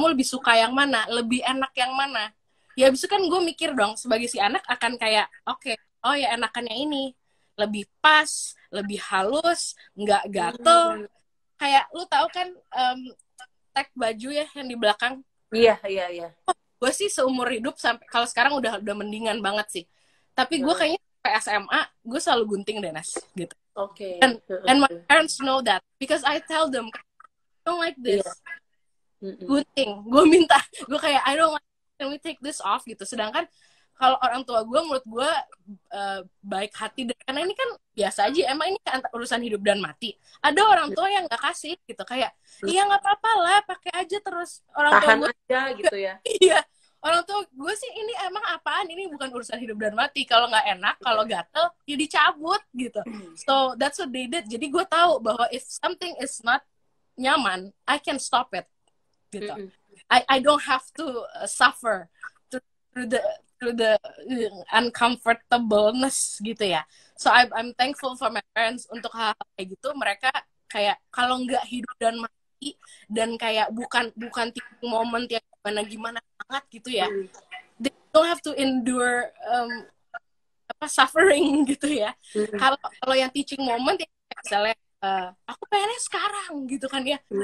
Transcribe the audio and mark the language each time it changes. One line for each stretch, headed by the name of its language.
Indonesian: Kamu lebih suka yang mana? Lebih enak yang mana? Ya abis itu kan gue mikir dong sebagai si anak akan kayak oke, oh ya enakan yang ini. Lebih pas, lebih halus, nggak gatel. Kayak lu tahu kan tag baju ya yang di belakang. Iya. Gue sih seumur hidup sampai kalau sekarang udah mendingan banget sih. Tapi gue kayaknya sampai SMA gue selalu gunting deh Nas gitu. Oke.
English: And my parents know that because I tell them I don't like this.
Indonesian: Gunting. Gue minta, gue kayak
English: I don't like, can we take this off gitu.
Indonesian: Sedangkan kalau orang tua gue menurut gue baik hati, dan karena ini kan biasa aja, emang ini kan urusan hidup dan mati. Ada orang tua yang nggak kasih gitu, kayak iya nggak apa-apa lah, pakai aja terus. Orang tahan tua gue aja gitu ya. Iya, orang tua gue sih ini emang apaan, ini bukan urusan hidup dan mati. Kalau nggak enak, kalau gatel ya dicabut gitu.
English: So that's what they did.
Indonesian: Jadi gue tahu bahwa
English: if something is not nyaman, I can stop it gitu. I don't have to suffer through the uncomfortableness gitu ya. So I'm thankful for my parents
Indonesian: untuk hal kayak gitu. Mereka kayak kalau nggak hidup dan mati dan kayak bukan tipe momen yang gimana banget gitu ya.
English: They don't have to endure suffering gitu ya.
Indonesian: Kalau yang teaching moment ya misalnya aku pengennya sekarang gitu kan ya.